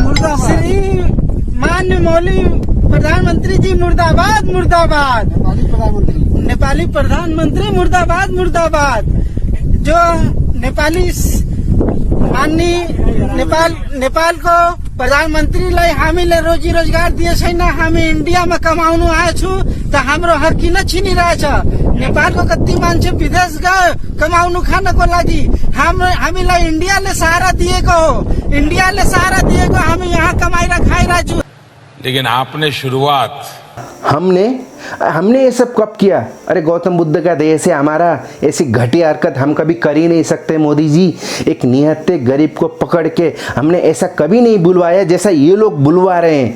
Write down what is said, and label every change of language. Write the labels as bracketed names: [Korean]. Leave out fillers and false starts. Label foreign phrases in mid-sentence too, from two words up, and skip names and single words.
[Hindi] श्री माननीय मौली प्रधानमंत्री जी मुर्दाबाद मुर्दाबाद, नेपाली प्रधानमंत्री मुर्दाबाद मुर्दाबाद। [Nepali] जो नेपाली माननीय नेपाल को प्रधानमंत्री लाई हामीले रोजी रोजगार दिए छैन। हामी इन्डियामा कमाउनु आएछु त हाम्रो हक किन छिनिरहेछ? नेपालको कति मान्छे विदेश गयो कमाउनु खानको लागि। हामीलाई इन्डियाले सहारा दिएको हो, इन्डियाले सहारा दिएको, हामी यहाँ कमाएर खाइरहेछु। [Hindi] लेकिन आपने शुरुआत हमने ये सब कब किया? अरे गौतम बुद्ध का देश है हमारा, ऐसी घटिया हरकत हम कभी कर ही नहीं सकते मोदी जी। एक निहत्थे गरीब को पकड़ के हमने ऐसा कभी नहीं बुलवाया जैसा ये लोग बुलवा रहे हैं।